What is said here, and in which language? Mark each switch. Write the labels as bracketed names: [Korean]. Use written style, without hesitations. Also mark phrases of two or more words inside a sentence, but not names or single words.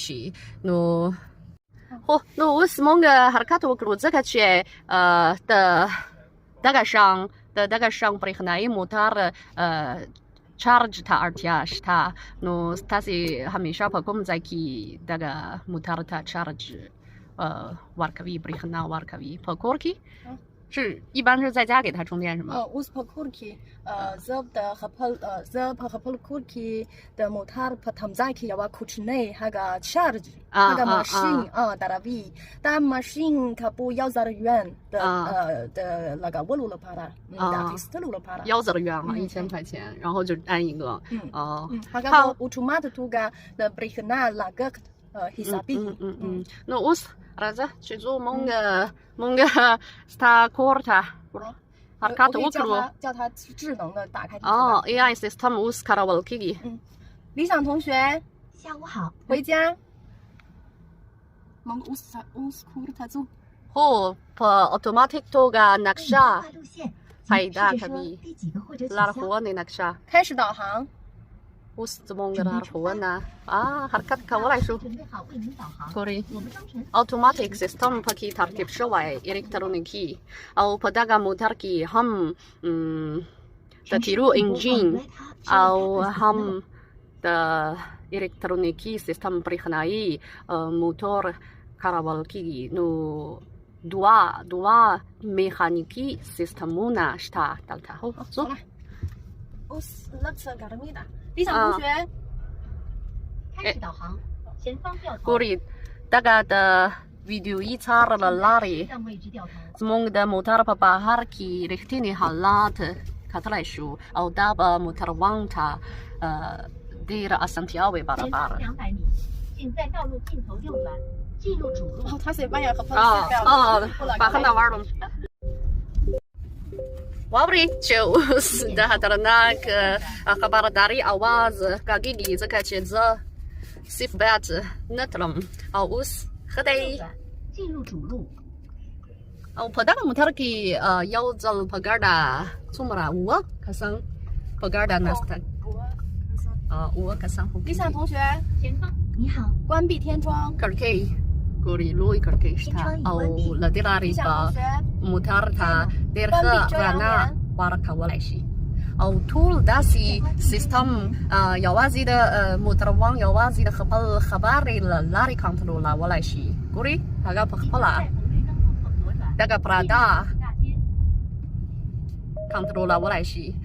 [Pashto] شي نو اوس موږ حرکت وکړو ځکه چې د دغه شان برېښنایي موټر چارج ته اړتیا شته نو تاسې همیشه په کوم ځای کې دغه موټر ته چارج ورکوي برېښنا ورکوي په کور کې [Chinese] 是一般是在家给它充电是吗？我是 [Pashto] په کور کې زه په خپل کور کې د موټر په تمځای کې یو کوچنی هغه چارج هغه ماشین دروي دا ماشین کپو 1000 元的 لګولو لپاره د اخیستلو لپاره [Chinese] 1000 元1000块钱然后就安一个 [Pashto] هغه اتومات توګه د برېښنا لګښت حسابي نو اوس راځه چې زه مونږ ستا کور ته حرکت وکړو [Chinese] 叫它智能的打开 [English] AI system [Pashto] اوس کارول کېږي [Chinese] 理想同学下午好 [Pashto] 回家 مونږ اوس کور ته ځو هو په اتوماتیک توګه نقشه پیدا کوي لارښوونې نقشه [Chinese] 开始导航 [Pashto] اوس زموږ لارښوونه حرکت کولی شو ګورئ اتوماتیک سیستم پکې ترتیب شوی الکترونیکي او په دغه موټر کې هم د تیرو انجین او هم د الکترونیکي سیستم برېښنایي موټر کارول کېږي نو دوه میخانیکي سیستمونه شته دلته اوس لږ څه ګرمي ده [Chinese] 理想同学开始导航前方掉头 [Pashto] ګورئ دغه د ویډیویي څار له لارې [Chinese] 向位置掉头 [Pashto] زموږ د موټر په بهر کې رښتینی حالات کتلی شو او دا به موټروان ته ډېره اسانتیاوې [Chinese] 前 [Pashto] برابر [Chinese] 方200米请在道路尽头右转进入主路他西班牙和朋 [Pashto] بخښنه غواړم واورئ چې اوس د خطرناک خبرداري اواز غږېږي ځکه چې زه صرف باید نه تلم او اوس ښه دی [Chinese] 进入主路 [Pashto] او په دغه موټر کې یو ځل په ګډه څومره اووه کسان په ګډه ناسته اووه کسان [Chinese] 理想同学前方你好关闭天窗 [Pashto] کړکۍ ګورئ لوی کړکۍ شته او له دې لارې به موټر ته ډېر ښه رڼا ورکولی شي او ټول داسې سیستم یوازې د موټروان یوازې د خپل خبرې له لارې کنټرولولی شي ګورئ هغه په خپله دغه پراده کنټرولولی شي